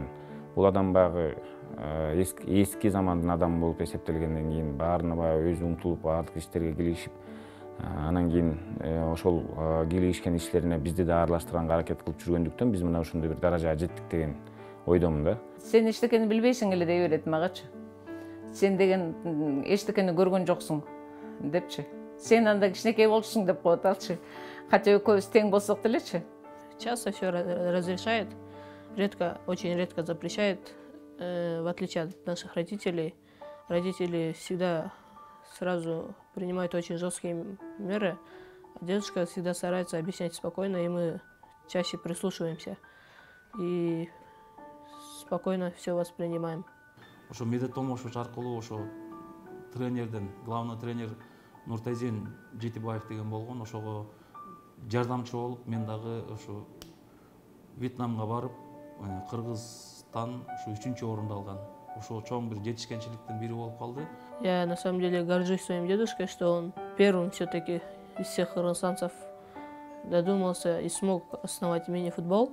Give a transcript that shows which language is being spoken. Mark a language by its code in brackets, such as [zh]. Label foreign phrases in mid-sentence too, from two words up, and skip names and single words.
[ky] Бул адам баягы эски замандын адамы болуп эсептелгенден кийин баарына баягы өзү умтулуп, баардык иштерге киришип, анан кийин ошол киришкен ишлерине бизди да аралаштырганга аракет кылып жүргөндүктөн биз мына ушундай бир даражага жеттик деген ойдомун да. Сен эчтекени билбейсиң эле дей берет магачы. Сен деген эчтекени көргөн жоксуң депчи. Сен анда кичинекей болчусуң деп коет алчы. Хотя экөөбүз тең болсок делечи. [ru] Часто все разрешает, редко, очень редко запрещает, в отличие от наших родителей. Родители всегда сразу принимают очень жесткие меры, а дедушка всегда старается объяснять спокойно, и мы чаще прислушиваемся и спокойно все воспринимаем. [ky] Ошо Медет Томошевич аркылуу ошо тренерден, [ru] главный тренер [ky] Нуртазин Жетибаев деген болгон, ошого жардамчы болуп, мен дагы ошо Вьетнамга барып, Кыргызстан ушу 3-чү орунду алган. Ошо чоң бир жетишкенчиликтин бири болуп калды. [ru] Я на самом деле горжусь своим дедушкой, что он первым все-таки из всех кыргызстанцев додумался и смог основать мини-футбол.